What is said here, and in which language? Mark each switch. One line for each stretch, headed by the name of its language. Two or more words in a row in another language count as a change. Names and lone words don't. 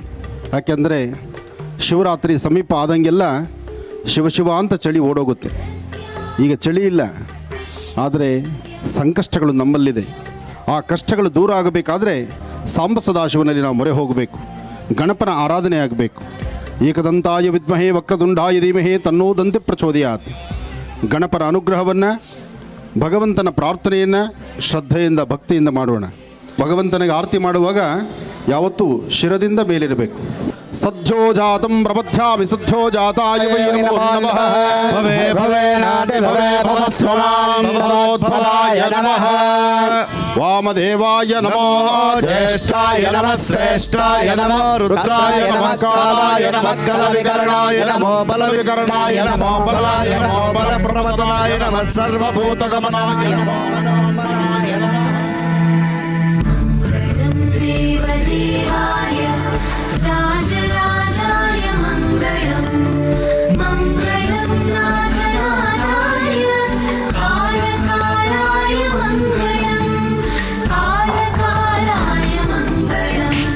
Kannada: ಯಾಕೆಂದರೆ ಶಿವರಾತ್ರಿ ಸಮೀಪ ಆದಂಗೆಲ್ಲ ಶಿವ ಅಂತ ಚಳಿ ಓಡೋಗುತ್ತೆ. ಈಗ ಚಳಿ ಇಲ್ಲ, ಆದರೆ ಸಂಕಷ್ಟಗಳು ನಮ್ಮಲ್ಲಿದೆ. ಆ ಕಷ್ಟಗಳು ದೂರ ಆಗಬೇಕಾದ್ರೆ ಸಾಂಬ ಸದಾಶಿವನಲ್ಲಿ ನಾವು ಮೊರೆ ಹೋಗಬೇಕು, ಗಣಪನ ಆರಾಧನೆ ಆಗಬೇಕು.
Sanskrit: ಏಕದಂತಾಯ ವಿದ್ಮಹೇ ವಕ್ರದುಂಡಾಯ ಧೀಮಹಿ ತನ್ನೋ ದಂತಿ ಪ್ರಚೋದಯಾತ್.
Kannada: ಗಣಪನ ಅನುಗ್ರಹವನ್ನು, ಭಗವಂತನ ಪ್ರಾರ್ಥನೆಯನ್ನು ಶ್ರದ್ಧೆಯಿಂದ ಭಕ್ತಿಯಿಂದ ಮಾಡೋಣ. ಭಗವಂತನಿಗೆ ಆರತಿ ಮಾಡುವಾಗ ಯಾವತ್ತೂ ಶಿರದಿಂದ ಮೇಲಿರಬೇಕು.
Sanskrit: ಸದ್ಯೋ ಜಾತಂ ಪ್ರಪಥ್ಯಾಮಿ ಸದ್ಯೋ ಜಾತಾಯ ವೈ ನಮೋ ನಮಃ. ಭವೇ ಭವೇನಾದಿ ಭವೇ ಭವಸ್ವಮಾಂ ಭವೋದ್ಭವಾಯ ನಮಃ. ವಾಮದೇವಾಯ ನಮೋ ಜ್ಯೇಷ್ಠಾಯ ನಮಃ ಶ್ರೇಷ್ಠಾಯ ನಮೋ ರುದ್ರಾಯ ನಮಃ ಕಾಲಾಯ ನಮಃ ಕಲವಿಕರಣಾಯ ನಮೋ ಬಲವಿಕರಣಾಯ ನಮೋ ಬಲಾಯ ನಮೋ ಬಲಪ್ರಮದಾಯ ನಮಃ ಸರ್ವಭೂತಗಮನಾಯ ನಮೋ ಮನೋಮನಾಯ ನಮಃ. ದೇವದೇವಾಯ ರಾಜರಾಜಾಯ ಮಂಗಳಂ ಮಂಗಳಂ ನಾಗನಾಥಾಯ ಕಾಲಕಾಲಾಯ ಮಂಗಳಂ ಕಾಲಕಾಲಾಯ ಮಂಗಳಂ.